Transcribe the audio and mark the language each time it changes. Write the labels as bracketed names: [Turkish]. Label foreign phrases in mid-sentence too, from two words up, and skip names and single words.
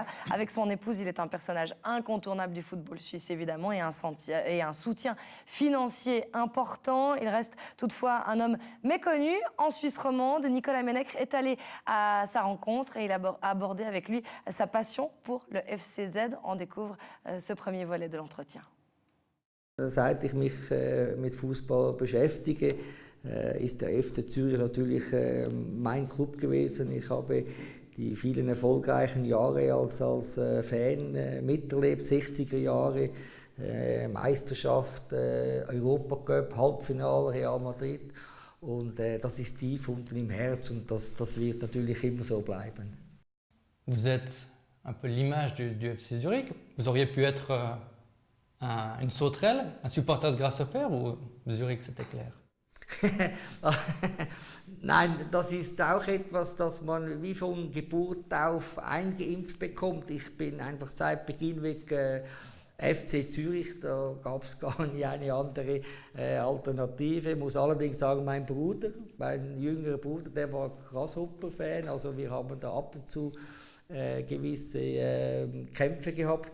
[French] Avec son épouse, il est un personnage incontournable du football suisse évidemment et un soutien financier important. Il reste toutefois un homme méconnu en Suisse romande. Nicolas Menecre est allé à sa rencontre et il a abordé avec lui sa passion pour le FCZ. On découvre ce premier volet de l'entretien. [German] Seit ich mich mit Fußball beschäftige, ist der FC Zürich natürlich mein Club gewesen. Ich habe die vielen erfolgreichen Jahre als Fan miterlebt, 60er Jahre, Meisterschaft, Europacup, Halbfinale, Real Madrid. Und das ist tief unten im Herz und das wird natürlich immer so bleiben. [French] Vous êtes un peu l'image du FC Zurich. Vous auriez pu être une sauterelle, un supporter de Grasshopper ou Zurich, c'était clair? [German] Nein, das ist auch etwas, das man wie von Geburt auf eingeimpft bekommt. Ich bin einfach seit Beginn weg FC Zürich, da gab es gar nicht eine andere Alternative. Ich muss allerdings sagen, mein jüngerer Bruder, der war Grasshopper-Fan, also wir haben da ab und zu gewisse Kämpfe gehabt.